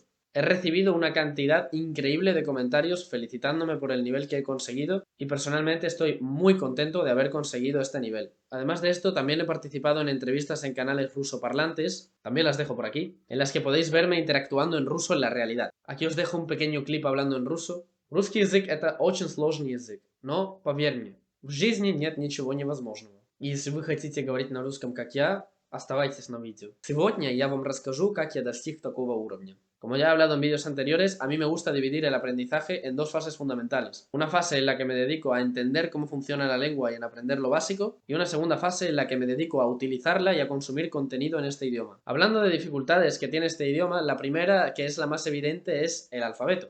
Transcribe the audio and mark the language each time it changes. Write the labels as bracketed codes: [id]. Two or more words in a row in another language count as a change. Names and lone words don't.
[es] He recibido una cantidad increíble de comentarios felicitándome por el nivel que he conseguido y personalmente estoy muy contento de haber conseguido este nivel. Además de esto, también he participado en entrevistas en canales rusoparlantes, también las dejo por aquí, en las que podéis verme interactuando en ruso en la realidad. Aquí os dejo un pequeño clip hablando en ruso. [ru] Русский язык — это очень сложный язык, но, поверь мне, в жизни нет ничего невозможного. И если вы хотите говорить на русском, как я, оставайтесь на видео. Сегодня я вам расскажу, как я достиг такого уровня. [es] Como ya he hablado en vídeos anteriores, a mí me gusta dividir el aprendizaje en dos fases fundamentales. Una fase en la que me dedico a entender cómo funciona la lengua y en aprender lo básico, y una segunda fase en la que me dedico a utilizarla y a consumir contenido en este idioma. Hablando de dificultades que tiene este idioma, la primera, que es la más evidente, es el alfabeto.